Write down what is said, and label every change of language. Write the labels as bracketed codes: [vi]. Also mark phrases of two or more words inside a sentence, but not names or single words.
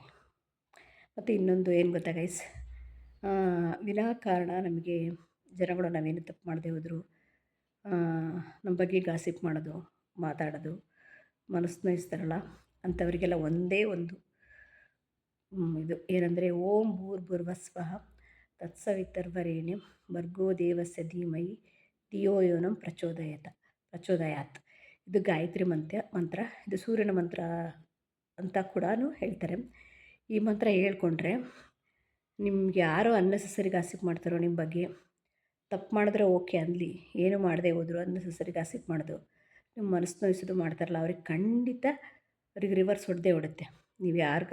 [kn] ಮತ್ತು ಇನ್ನೊಂದು ಏನು ಗೊತ್ತಾ ಗೈಸ್, ವಿನಾಕಾರಣ ನಮಗೆ ಜನಗಳು ನಾವೇನು ತಪ್ಪು ಮಾಡದೆ ಹೋದರೂ ನಮ್ಮ ಬಗ್ಗೆ ಗಾಸಿಪ್ ಮಾಡೋದು, ಮಾತಾಡೋದು, ಮನಸ್ಸು ನೋಯಿಸ್ತಾರಲ್ಲ ಅಂಥವರಿಗೆಲ್ಲ ಒಂದೇ ಒಂದು ಇದು ಏನಂದರೆ, [sa] ಓಂ ಭೂರ್ಭುವಸ್ವಃ ತತ್ಸವಿತರ್ವರೇಣ್ಯಂ ಭರ್ಗೋ ದೇವಸ್ಯ ಧೀಮಹಿ ಧಿಯೋ ಯೋ ನಃ ಪ್ರಚೋದಯಾತ್. [kn] ಇದು ಗಾಯತ್ರಿ ಮಂತ್ರ. ಇದು ಸೂರ್ಯನ ಮಂತ್ರ ಅಂತ ಕೂಡ ಹೇಳ್ತಾರೆ. ಈ ಮಂತ್ರ ಹೇಳ್ಕೊಂಡ್ರೆ ನಿಮ್ಗೆ ಯಾರೋ [en] unnecessary gossip [kn] ಮಾಡ್ತಾರೋ ನಿಮ್ಮ ಬಗ್ಗೆ, ತಪ್ಪು ಮಾಡಿದ್ರೆ ಓಕೆ ಅನ್ನಲಿ, ಏನು ಮಾಡದೆ ಹೋದ್ರು [en] unnecessary gossip [kn] ಮಾಡೋದು, ನಿಮ್ಮ ಮನಸ್ಸು ನೋಯಿಸೋದು ಮಾಡ್ತಾರಲ್ಲ, ಅವ್ರಿಗೆ ಖಂಡಿತ ಅವ್ರಿಗೆ ರಿವರ್ಸ್ ಹೊಡೆದೇ ಹೊಡುತ್ತೆ.